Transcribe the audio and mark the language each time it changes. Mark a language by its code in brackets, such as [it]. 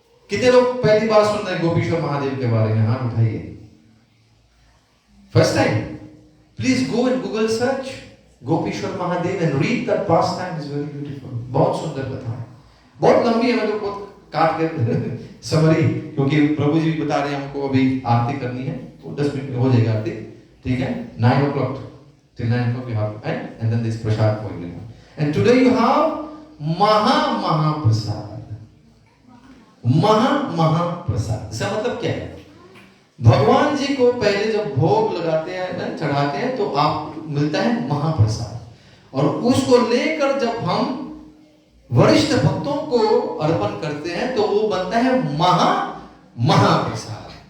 [hi] कितने लोग पहली बार सुन रहे हैं गोपीश्वर महादेव के बारे में? हाथ उठाइए। [en] First time? Please go and Google search Gopishwar Mahadev and read that pastime, is very beautiful. [hi] बहुत सुंदर कथा है, बहुत लंबी है, मतलब बहुत काट कर समरी, क्योंकि प्रभु जी भी बता रहे हैं हमको अभी आरती करनी है, तो 10 मिनट में हो जाएगी आरती, ठीक है? [en] 9 o'clock till 9 o'clock you have to end, and then this prasad for everyone. And today you have maha prasad. [hi] महा प्रसाद इसका मतलब क्या है? भगवान जी को पहले जब भोग लगाते हैं ना, चढ़ाते हैं, तो आप मिलता है महाप्रसाद, और उसको लेकर जब हम वरिष्ठ भक्तों को अर्पण करते हैं तो वो बनता है महाप्रसाद।